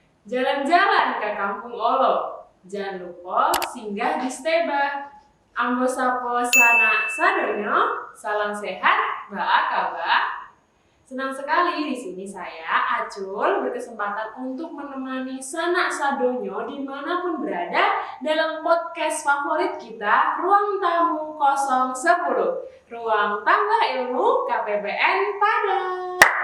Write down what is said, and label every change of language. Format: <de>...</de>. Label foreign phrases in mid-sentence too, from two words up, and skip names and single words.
<id>Jalan-jalan ke Kampung Olo. Jangan lupa singgah di Steba.</id> <min>Ambo sapo sana sadonyo, salam sehat, baak kabar.</min> <id>Senang sekali di sini saya, Acul, berkesempatan untuk menemani</id> <min>sanak sadonyo</min> <id>dimanapun berada dalam podcast favorit kita, Ruang Tamu 010, Ruang Tambah Ilmu KPPN Padang.</id>